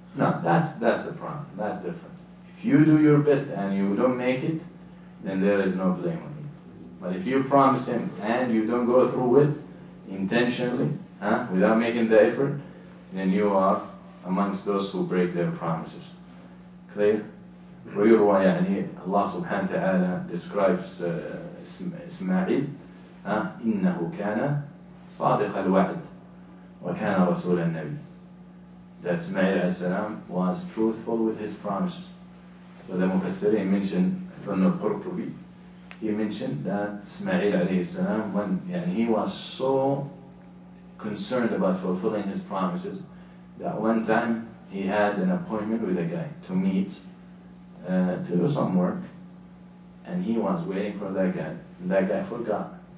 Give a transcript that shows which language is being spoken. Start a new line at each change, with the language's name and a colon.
English: No, that's the problem. That's different. If you do your best and you don't make it, then there is no blame on you. But if you promise him and you don't go through it intentionally, without making the effort, then you are amongst those who break their promises. Clear?
Arabic: ويروى يعني الله سبحانه وتعالى
English: describes
Arabic: إسماعيل إنه كان صادق الوعد وكان رسول النبي.
English: That Ismail السلام was truthful with his promises. So the Mufassirin mentioned from the Qurtubi, he mentioned that Ismail السلام, when he was so concerned about fulfilling his promises that one time he had an appointment with a guy to meet to do some work, and he was waiting for that guy, and that guy forgot.